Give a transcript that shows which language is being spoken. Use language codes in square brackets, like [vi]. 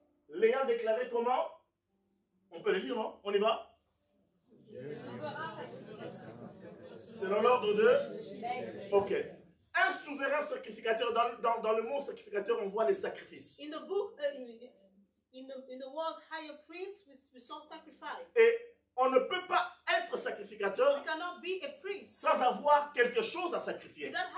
[fr] L'ayant déclaré comment? On peut le dire, non? On y va? Selon l'ordre de? Ok. Un souverain sacrificateur, dans le mot sacrificateur, on voit les sacrifices. [en] In the book, in the word higher priest, we saw sacrifice. [fr] Et on ne peut pas être sacrificateur sans avoir quelque chose à sacrifier.